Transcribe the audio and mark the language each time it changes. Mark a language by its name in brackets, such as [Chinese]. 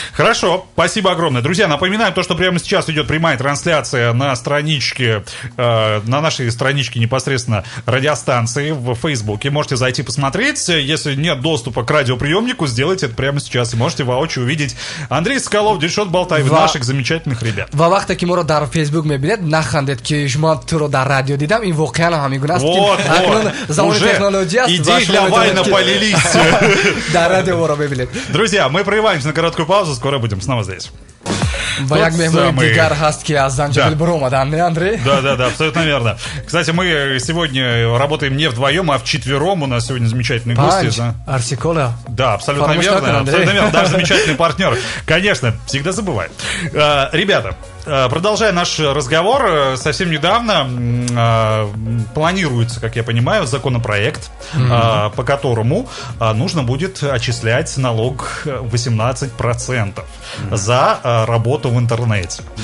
[Russian] Хорошо, спасибо огромное. Друзья, напоминаем то, что прямо сейчас идет прямая трансляция на страничке, на нашей страничке непосредственно радиостанции в Фейсбуке. Можете зайти посмотреть. Если нет доступа к радиоприемнику, сделайте это прямо сейчас. И можете воочию увидеть Андрей Соколов, Дильшод Балтаев, наших замечательных ребят. [Tajik] ва вақте ки моро дар Фейсбук мебинед, нахандед ки шумо туро дар радио дидам, ин воқеан ҳам мегуна аст ки замони технология аст. [Russian] Идеи для вайна полились. [Tajik] Дар радио моро мебинед. [Russian] Друзья, мы прерываемся на короткую паузу, скоро будем снова здесь. [Tajik] Ва як меҳмони дигар ҳаст ки аз Занҷабил бир омадан, не, Андрей? [Russian] Да, абсолютно верно. Кстати, мы сегодня работаем не вдвоем, а вчетвером. У нас сегодня замечательные гости. Арсикола. Да, абсолютно верно. Даже замечательный партнер. Конечно, всегда забываю. Ребята, Продолжая наш разговор, совсем недавно планируется, как я понимаю, законопроект, по которому нужно будет отчислять налог 18% за работу в интернете.